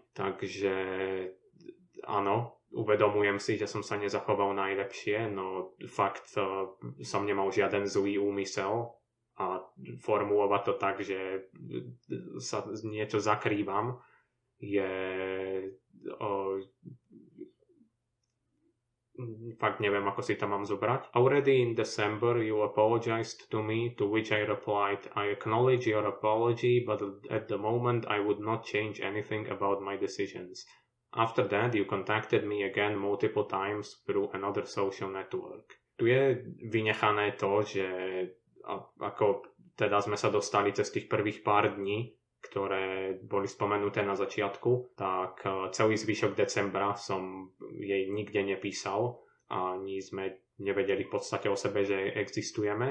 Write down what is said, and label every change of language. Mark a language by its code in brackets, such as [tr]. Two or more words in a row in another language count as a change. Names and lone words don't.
[sk] Takže áno, uvedomujem si, že som sa nezachoval najlepšie, no fakt som nemal žiaden zlý úmysel a formulovať to tak, že sa niečo zakrývam, je fakt neviem, ako si to mám zobrať. [en] Already in December you apologized to me, to which I replied, I acknowledge your apology, but at the moment I would not change anything about my decisions. After that, you contacted me again multiple times through another social network. [sk] Tu je vynechané to, že ako teda sme sa dostali cez tých prvých pár dní, ktoré boli spomenuté na začiatku, tak celý zvyšok decembra som jej nikde nepísal a ani sme nevedeli v podstate o sebe, že existujeme.